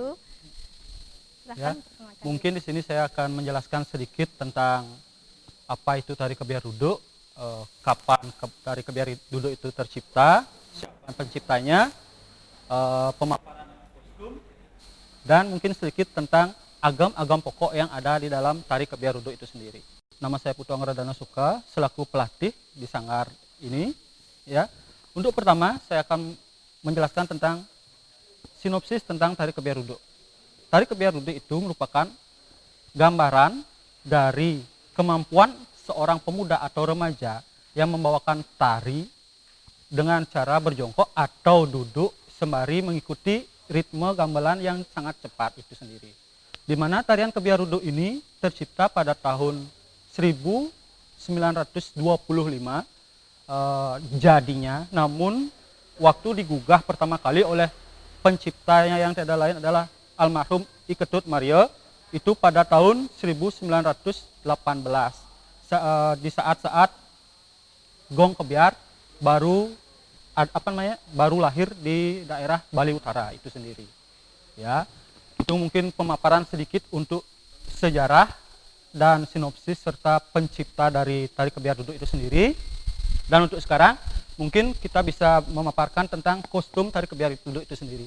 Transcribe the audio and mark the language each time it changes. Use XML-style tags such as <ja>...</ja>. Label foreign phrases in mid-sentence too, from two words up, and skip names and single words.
<id>Ya, mungkin di sini saya akan menjelaskan sedikit tentang apa itu tari kebiar duduk, kapan tari kebiar duduk itu tercipta, siapa penciptanya, pemaparan kostum, dan mungkin sedikit tentang agam-agam pokok yang ada di dalam tari kebiar duduk itu sendiri. Nama saya Putu Anggaradana Suka, selaku pelatih di sanggar ini. Ya, untuk pertama saya akan menjelaskan tentang sinopsis tentang tari kebiar duduk. Tari kebiar duduk itu merupakan gambaran dari kemampuan seorang pemuda atau remaja yang membawakan tari dengan cara berjongkok atau duduk sembari mengikuti ritme gamelan yang sangat cepat itu sendiri. Di mana tarian kebiar duduk ini tercipta pada tahun 1925 jadinya, namun waktu digugah pertama kali oleh penciptanya yang tidak lain adalah almarhum I Ketut Mario itu pada tahun 1918 di saat-saat gong kebiar baru lahir di daerah Bali Utara itu sendiri. Ya, itu mungkin pemaparan sedikit untuk sejarah dan sinopsis serta pencipta dari tari kebiar duduk itu sendiri. Dan untuk sekarang mungkin kita bisa memaparkan tentang kostum tari kebiar duduk itu sendiri.</id>